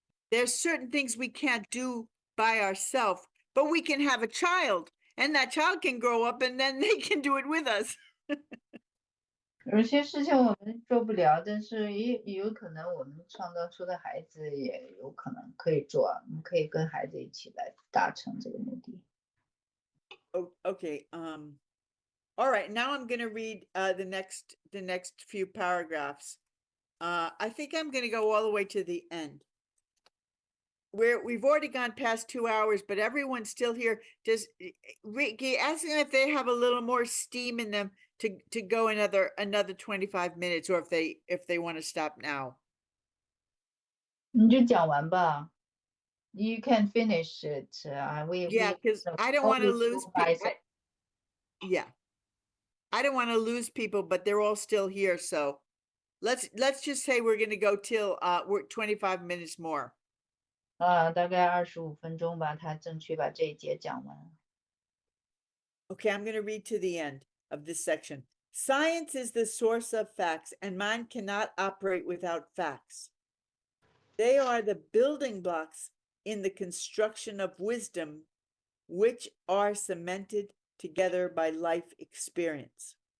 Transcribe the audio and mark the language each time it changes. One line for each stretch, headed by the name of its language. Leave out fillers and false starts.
English: There's certain things we can't do by ourselves, but we can have a child, and that child can grow up, and then they can do it with us.
Chinese: 有些事情我们做不了，但是也有可能我们创造出的孩子也有可能可以做，我们可以跟孩子一起来达成这个目的。
English: Okay. All right. Now I'm going to read the next few paragraphs. I think I'm going to go all the way to the end. We've already gone past 2 hours, but everyone's still here. Just Ricky, ask them if they have a little more steam in them to go another 25 minutes, or if they want to stop now.
Chinese: 你就讲完吧。
English: You can finish it. Yeah, because I don't want to lose people. Yeah, I don't want to lose people, but they're all still here. So let's just say we're going to go till we're 25 minutes more.
Chinese: 大概25分钟吧，他争取把这一节讲完。
English: Okay, I'm going to read to the end of this section. Science is the source of facts, and mind cannot operate without facts. They are the building blocks in the construction of wisdom, which are cemented together by life experience.